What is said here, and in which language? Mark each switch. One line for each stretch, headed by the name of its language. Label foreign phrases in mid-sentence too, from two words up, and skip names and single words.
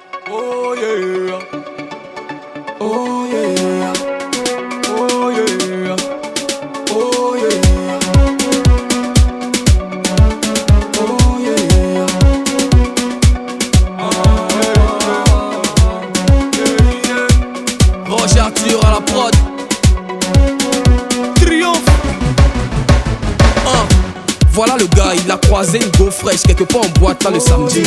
English: Oh yeah, oh yeah, oh yeah, oh yeah, oh yeah.
French: Roger Arthur à la prod. Triomphe. Voilà le gars, il a croisé une go fraîche quelque part en boîte là le samedi.